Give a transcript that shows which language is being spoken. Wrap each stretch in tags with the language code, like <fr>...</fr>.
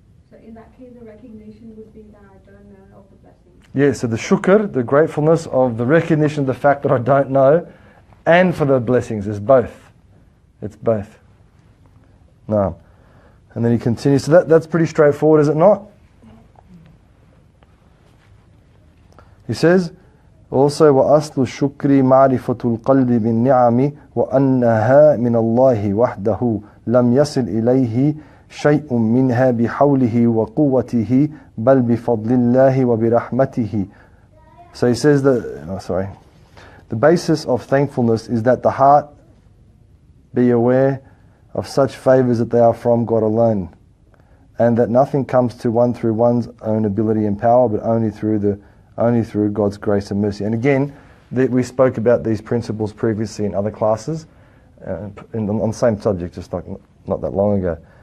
<en>So in that case, the recognition would be that I don't know of the blessings. Yeah, so the shukr, the gratefulness of the recognition of the fact that I don't know, and for the blessings is both. It's both. No. And then he continues. So that's pretty straightforward, is it not? He says, also,</en> <ar>وَأَصْلُ الشُّكْرِ مَعْرِفَةُ الْقَلْبِ بِالنِّعَمِ وَأَنَّهَا مِنَ اللَّهِ وَحْدَهُ لَمْ يَصِلْ إِلَيْهِ شَيْءٌ مِّنْهَا بِحَوْلِهِ وَقُوَّتِهِ بَلْ بِفَضْلِ اللَّهِ وَبِرَحْمَتِهِ.</ar> <en>So he says that, the basis of thankfulness is that the heart be aware of such favours that they are from God alone, and that nothing comes to one through one's own ability and power, but only through God's grace and mercy. And again, we spoke about these principles previously in other classes on the same subject, just not that long ago.</en>